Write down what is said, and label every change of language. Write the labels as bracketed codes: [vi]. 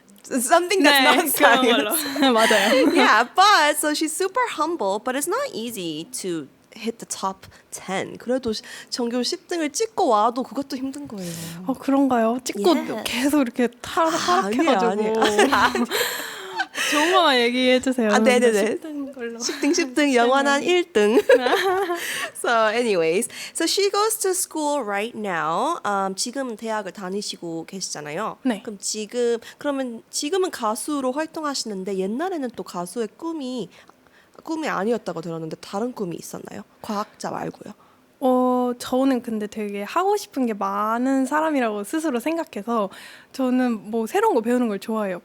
[en] Something that's not science. [ko] 맞아요. [en] Yeah, but so she's super humble, but it's not easy to hit the top 10. [ko] 그래도 전교 10등을 찍고 와도 그것도 힘든 거예요. 그런가요? 찍고 [en] Yeah. [ko] 계속 이렇게 하락해가지고. 아니에요. 좋은 거만 얘기해 주세요. 네네네. 10등 10등, 영원한 1등. [en] So anyways, so she goes to school right now. [ko] 지금 대학을 다니시고 계시잖아요. 네. 그러면 지금은 가수로 활동하시는데 옛날에는 또 가수의 꿈이 아니었다고 들었는데 다른 꿈이 있었나요? 과학자 말고요. 저는 근데 되게 하고 싶은 게 많은 사람이라고 스스로 생각해서 저는 뭐 새로운 거 배우는 걸 좋아해요.